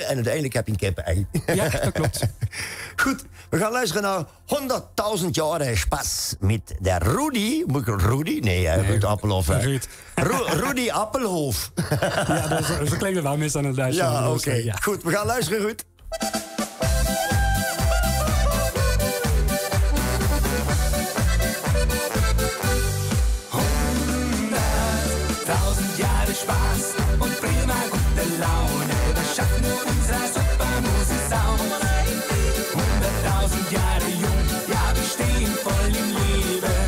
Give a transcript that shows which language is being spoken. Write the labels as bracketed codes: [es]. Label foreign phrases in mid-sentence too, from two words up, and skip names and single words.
[nl] En uiteindelijk heb je een kippen-ei. Ja, dat klopt. Goed, we gaan luisteren naar 100.000 jaar Spaß met de Rudy. Moet ik Rudy? Nee, Ruud Appelhof. Rudy Appelhof. Ja, zo klinkt het wel mis aan het Duits. Ja, oké. Ja. Goed, we gaan luisteren, Ruud. [de] Spaß und prima gute Laune. Wir schaffen unser super Musiksound. 100.000 Jahre jung, ja, wir stehen voll im Leben.